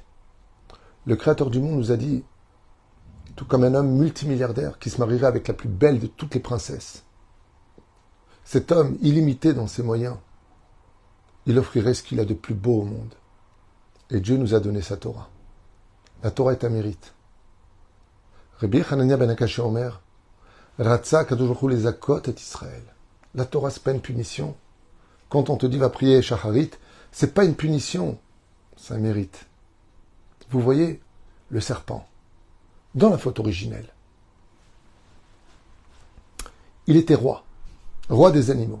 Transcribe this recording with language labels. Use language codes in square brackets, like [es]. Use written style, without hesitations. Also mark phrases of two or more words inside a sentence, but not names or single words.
[fr] Le Créateur du monde nous a dit, tout comme un homme multimilliardaire qui se marierait avec la plus belle de toutes les princesses, cet homme illimité dans ses moyens, il offrirait ce qu'il a de plus beau au monde. Et Dieu nous a donné sa Torah. La Torah est un mérite. [he] רבי חנניה בן עקשיא אומר, רצה הקדוש ברוך הוא לזכות את ישראל. [fr] La Torah, c'est pas une punition. Quand on te dit va prier Shacharit, c'est pas une punition, c'est un mérite. Vous voyez le serpent dans la faute originelle. Il était roi des animaux.